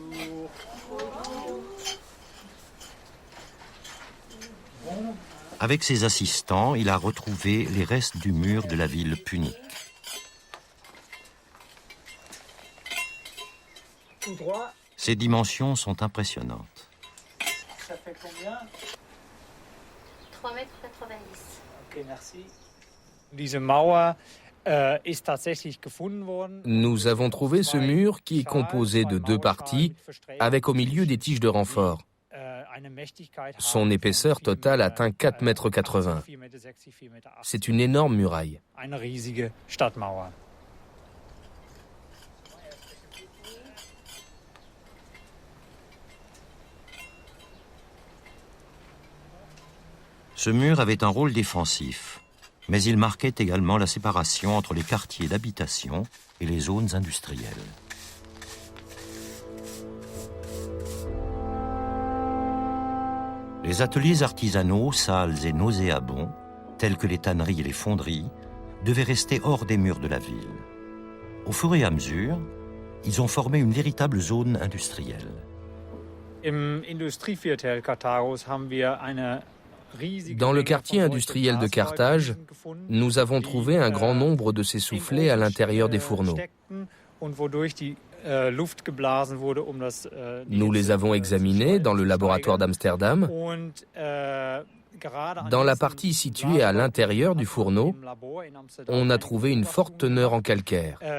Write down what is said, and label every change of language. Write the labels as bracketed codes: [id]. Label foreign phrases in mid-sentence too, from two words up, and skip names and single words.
[fr] Avec ses assistants, il a retrouvé les restes du mur de la ville punique. Ses dimensions sont impressionnantes. Ça fait combien? 3,90 m. Ok, merci. [de] Diese Mauer ist tatsächlich gefunden worden. [fr] Nous avons trouvé ce mur qui est composé de 2 parties, avec au milieu des tiges de renfort. Son épaisseur totale atteint 4,80 m. C'est une énorme muraille. [de] Eine riesige Stadtmauer. [fr] Ce mur avait un rôle défensif, mais il marquait également la séparation entre les quartiers d'habitation et les zones industrielles. Les ateliers artisanaux, sales et nauséabonds, tels que les tanneries et les fonderies, devaient rester hors des murs de la ville. Au fur et à mesure, ils ont formé une véritable zone industrielle. [de] Im Industrieviertel Karthagos haben wir eine riesige [fr] Dans le quartier industriel de Carthage, nous avons trouvé un grand nombre de ces soufflets à l'intérieur des fourneaux. Nous les avons examinés dans le laboratoire d'Amsterdam. Dans la partie située à l'intérieur du fourneau, on a trouvé une forte teneur en calcaire.